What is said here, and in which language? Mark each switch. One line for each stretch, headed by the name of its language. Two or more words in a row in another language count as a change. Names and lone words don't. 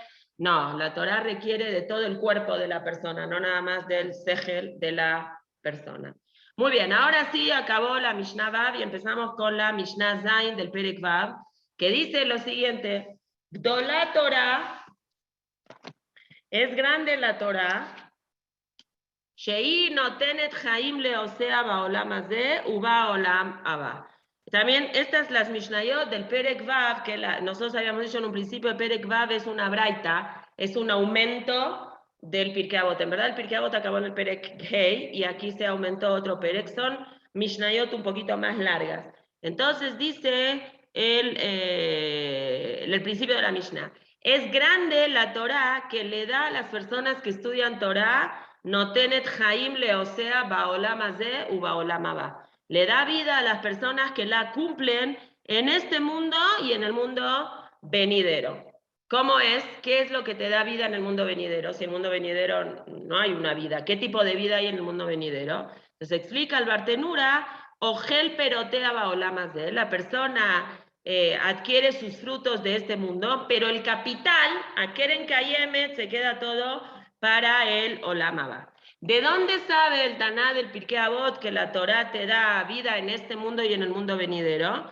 Spanish: No, la Torah requiere de todo el cuerpo de la persona, no nada más del sejel de la persona. Muy bien, ahora sí acabó la Mishnah Vav y empezamos con la Mishnah Zain del Perek Vav, que dice lo siguiente:
Hebrew: Gdolá Torah,
Spanish: es grande la Torah,
Hebrew: Shei notenet Chaim leosea baolam hazeh ubaolam haba.
Spanish: También estas las Mishnayot del Perek Vav, que nosotros habíamos dicho en un principio, el Perek Vav es una braita, es un aumento del Pirkei Avot. En verdad el Pirkei Avot acabó en el Perek Hei y aquí se aumentó otro Perek. Son Mishnayot un poquito más largas. Entonces dice el principio de la Mishnah: es grande la Torah que le da a las personas que estudian Torah,
Hebrew: notenet Chaim leosea baolam hazeh u baolam haba.
Spanish: Le da vida a las personas que la cumplen en este mundo y en el mundo venidero. ¿Cómo es? ¿Qué es lo que te da vida en el mundo venidero? Si en el mundo venidero no hay una vida, ¿qué tipo de vida hay en el mundo venidero? Entonces explica el Bartenura,
Hebrew: Ogel perotea baolam hazeh,
Spanish: la persona adquiere sus frutos de este mundo, pero el capital, a Keren Kayemet, se queda todo para el Olam Haba. ¿De dónde sabe el Taná del Pirkei Avot que la Torah te da vida en este mundo y en el mundo venidero?